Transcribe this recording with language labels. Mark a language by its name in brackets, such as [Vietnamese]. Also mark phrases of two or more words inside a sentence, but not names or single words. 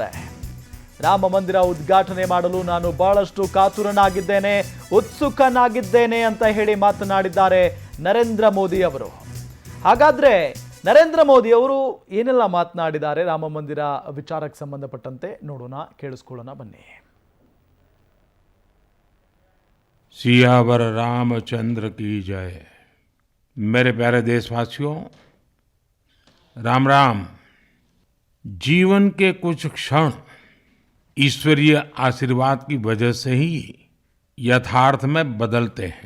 [Kannada] ರಾಮ ಮಂದಿರ ಉದ್ಘಾಟನೆ ಮಾಡಲು ನಾನು ಬಹಳಷ್ಟು ಕಾತುರನಾಗಿದ್ದೇನೆ, ಉತ್ಸುಕನಾಗಿದ್ದೇನೆ ಅಂತ ಹೇಳಿ ಮಾತನಾಡಿದ್ದಾರೆ ನರೇಂದ್ರ ಮೋದಿ ಅವರು. ಹಾಗಾದ್ರೆ ನರೇಂದ್ರ ಮೋದಿ ಅವರು ಏನೆಲ್ಲ ಮಾತನಾಡಿದ್ದಾರೆ ರಾಮ ಮಂದಿರ ವಿಚಾರಕ್ಕೆ ಸಂಬಂಧಪಟ್ಟಂತೆ ನೋಡೋಣ, ಕೇಳಿಸ್ಕೊಳ್ಳೋಣ ಬನ್ನಿ. [Hindi] सियावर रामचंद्र की जय। मेरे प्यारे देशवासियों, राम राम। जीवन के कुछ क्षण ईश्वरीय आशीर्वाद की वजह से ही यथार्थ में बदलते हैं।